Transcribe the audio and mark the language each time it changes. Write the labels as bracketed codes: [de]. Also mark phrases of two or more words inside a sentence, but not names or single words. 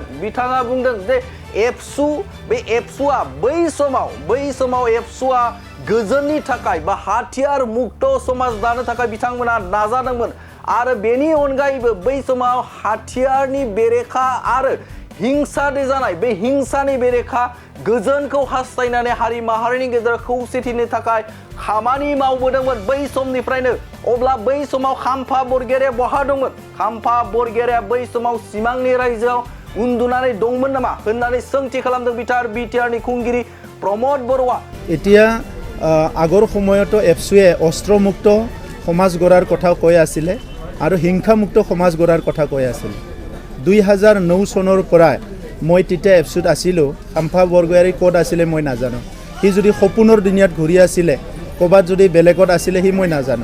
[brx] बिथाङा बुंदों जे एबसुआ बै समाव एबसुआ गोजोननि थाखाय बा हाथियार मुक्त समाज दानो थाखाय बिथांमोना नाजादोंमोन आरो बेनि अनगायैबो बै समाव हाथियारनि बेरेखा आरो हिंसानि जानाय बे हिंसानि बेरेखा गोजोनखौ हास्थायनानै हारि माहारिनि गेजेराव खौसेथिनि थाखाय खामानि मावबोदोंमोन बै समनिफ्रायनो। अब्ला बै समाव खाम्फा बरगयारिया बहा दंमोन? खाम्फा बरगयारिया बै समाव सिमांनि रायजोआव उन्दुनानै दंमोन नामा होननानै सोंथि खालामदों बिटिआरनि खुंगिरि प्रमद बर'आ। [as] এতিয়া আগৰ সময়তো এফচুৱে অস্ত্ৰমুক্ত সমাজ গঢ়াৰ কথা কৈ আছিলে আৰু হিংসামুক্ত সমাজ গঢ়াৰ কথা কৈ আছিল। 2009 চনৰ পৰা মই তেতিয়া এফচুত আছিলোঁ। খাম্ফা বৰগয়াৰী ক'ত আছিলে মই নাজানো। সি যদি সপোনৰ দুনিয়াত ঘূৰি আছিলে ক'ৰবাত যদি বেলেগত আছিলে সি মই নাজানো।